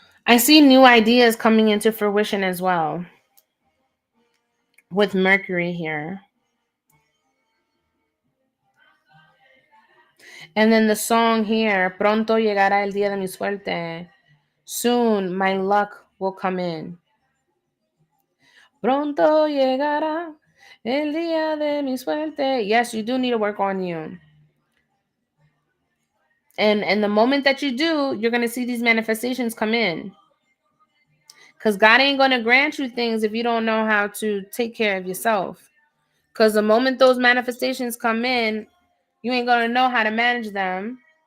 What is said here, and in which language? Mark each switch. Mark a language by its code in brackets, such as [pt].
[en] I see new ideas coming into fruition as well with Mercury here. And then the song here, [es] Pronto llegará el día de mi suerte. [en] Soon my luck will come in. [es] Pronto llegará el día de mi suerte. [en] Yes, you do need to work on you. And the moment that you do, you're going to see these manifestations come in. Because God ain't going to grant you things if you don't know how to take care of yourself. Because the moment those manifestations come in, you ain't going to know how to manage them.